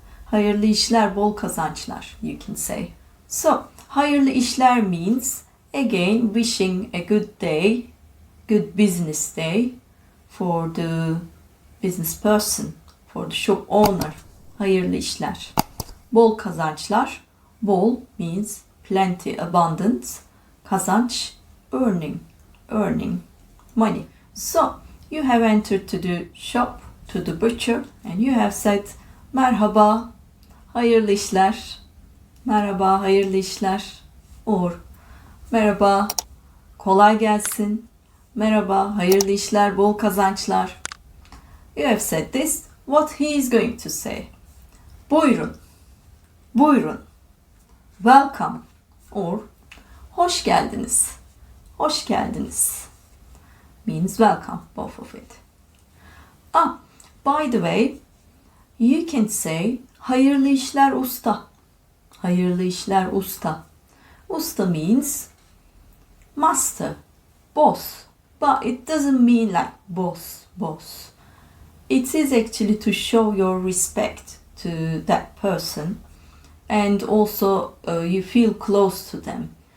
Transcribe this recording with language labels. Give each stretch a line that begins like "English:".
Turkish: Hayırlı işler, bol kazançlar.
English: You can say. So,
Turkish: hayırlı işler
English: means again wishing a good day, good business day for the business person, for the shop owner.
Turkish: Hayırlı işler. Bol kazançlar.
English: Bol means plenty, abundance. Kazanç, earning, money. So, you have entered to the shop, to the butcher, and you have said,
Turkish: merhaba, hayırlı işler, merhaba, hayırlı işler, or merhaba, kolay gelsin, merhaba, hayırlı işler, bol kazançlar.
English: You have said this, what he is going to say.
Turkish: Buyurun, buyurun,
English: welcome,
Turkish: or hoş geldiniz, hoş geldiniz.
English: Means welcome, both of it. By the way, you can say
Turkish: hayırlı işler usta. Hayırlı işler usta.
English: Usta means master, boss. But it doesn't mean like boss. It is actually to show your respect to that person and also you feel close to them.